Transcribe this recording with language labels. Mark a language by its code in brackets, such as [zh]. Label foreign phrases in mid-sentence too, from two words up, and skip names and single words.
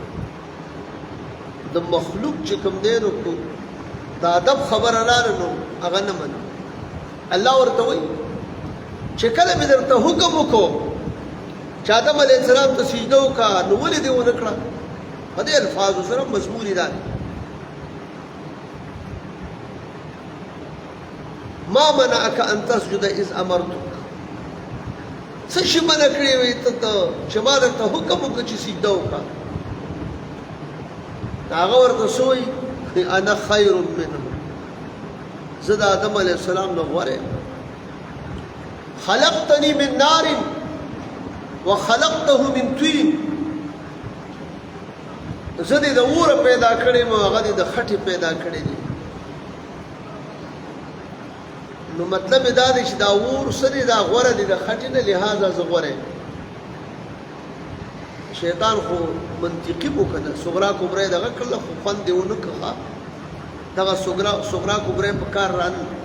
[ps] د مخلوق چې کوم دی نو د ادب خبره راغله نو هغه نه منه الله ورته وایي چې کله مې درته حکم وکړو چې آدم [ar] علیه السلام [ps] ته سجده وکړه نو ولې دې ونه کړه په دې الفاظو سره مضمون دا [ar] ما منعك ان تسجد اذ امرتك [ps] څه شي منع کړی وي ته چې ما درته حکم وکړ چې سجده وکړه هغه ورته سوی [ar] انا خیر منه [ps] زه د آدم [ar] علیه السلام [ps] نه غوره [ar] خلقتني من نار وخلقته من طين [ps] زه دې د اوره پیدا کړی مو هغه دې د خټې پیدا کړی دی نو مطلب دا دی چې دا اور سره دا غوره دی د خټې نه لحاظه زه غوره شیطان خو منطقي وکړه [ar] صغرا کبرا [ps] دغه کله خو خوند دی ونه کړه دغه [ar] صغرا کبرا [ps] په کار ران